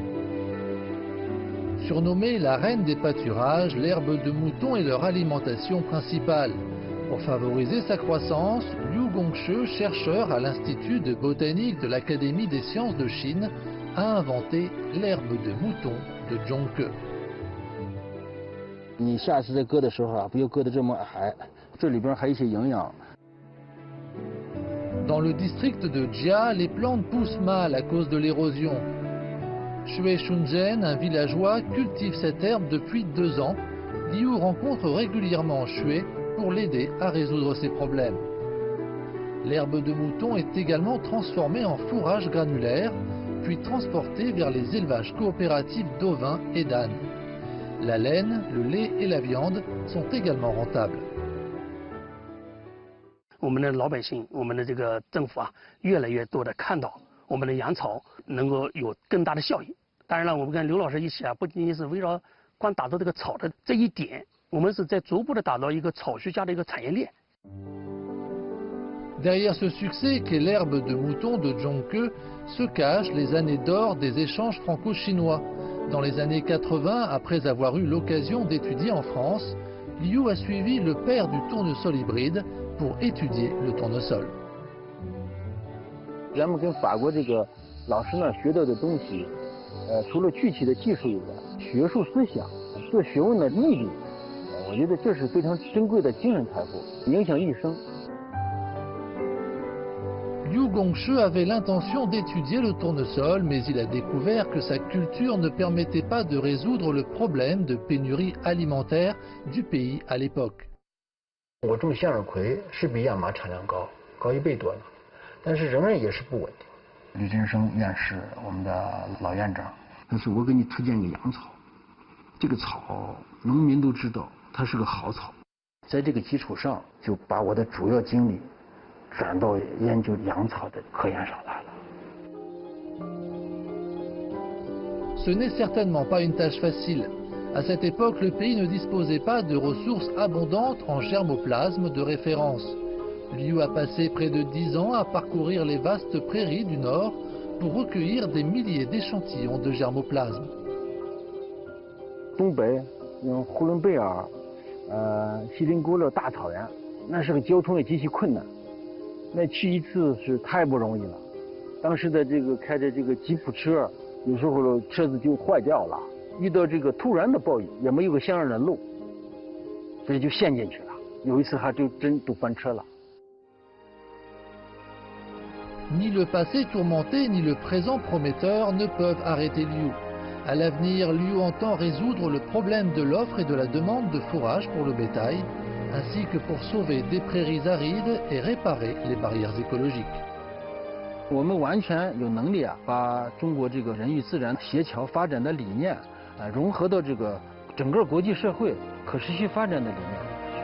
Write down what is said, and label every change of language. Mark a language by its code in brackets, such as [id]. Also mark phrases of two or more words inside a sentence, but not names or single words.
[fr] Surnommée la reine des pâturages, l'herbe de mouton est leur alimentation principale. Pour favoriser sa croissance, Liu Gongshi, chercheur à l'Institut de botanique de l'Académie des sciences de Chine, a inventé l'herbe de mouton de Zhongke. [zh] 你下次再割的时候啊，不要割得这么矮，这里边还有一些营养。 [fr] Dans le district de Jia, les plantes poussent mal à cause de l'érosion. Shui Shunzhen, un villageois, cultive cette herbe depuis 2 ans. Liu rencontre régulièrement Shui pour l'aider à résoudre ses problèmes. L'herbe de mouton est également transformée en fourrage granulaire, puis transportée vers les élevages coopératifs d'ovins et d'ânes. La laine, le lait et la viande sont également rentables. [zh] 我们的老百姓，我们的这个政府啊，越来越多的看到我们的养草能够有更大的效益。当然了，我们跟刘老师一起啊，不仅仅是围绕光打造这个草的这一点，我们是在逐步的打造一个草学家的一个产业链。 [fr] Derrière ce succès qu'est l'herbe de mouton de Zhongke se cachent les années d'or des échanges franco-chinois. Dans les années 80, après avoir eu l'occasion d'étudier en France, Liu a suivi le père du tournesol hybride pour étudier le tournesol. [zh] 咱们跟法国这个老师那学到的东西，除了具体的技术以外，学术思想、做学问的毅力，我觉得这是非常珍贵的精神财富，影响一生。 [fr] Liu Gongshi avait l'intention d'étudier le tournesol, mais il a découvert que sa culture ne permettait pas de résoudre le problème de pénurie alimentaire du pays à l'époque. [zh] 我种向日葵是比亚麻产量高1倍多呢，但是仍然也是不稳定。吕振生院士，我们的老院长，他说我给你推荐个洋草，这个草农民都知道它是个好草，在这个基础上就把我的主要精力 转到研究养草的科研上来了。 [fr] Ce n'est certainement pas une tâche facile. À cette époque, le pays ne disposait pas de ressources abondantes en germoplasme de référence. Liu a passé près de 10 ans à parcourir les vastes prairies du Nord pour recueillir des milliers d'échantillons de germoplasme. [zh] 东北，呼伦贝尔，锡林郭勒大草原，那是个交通也极其困难。那去一次是太不容易了，当时的这个开着这个吉普车，有时候车子就坏掉了，遇到这个突然的暴雨，也没有个相应的路，所以就陷进去了。有一次还就真堵翻车了。 [fr] Ni le passé tourmenté ni le présent prometteur ne peuvent arrêter Liu. À l'avenir, Liu entend résoudre le problème de l'offre et de la demande de fourrage pour le bétail, ainsi que pour sauver des prairies arides et réparer les barrières écologiques. [zh] 我们完全有能力啊，把中国这个人与自然协调发展的理念，融合到这个整个国际社会可持续发展的理念。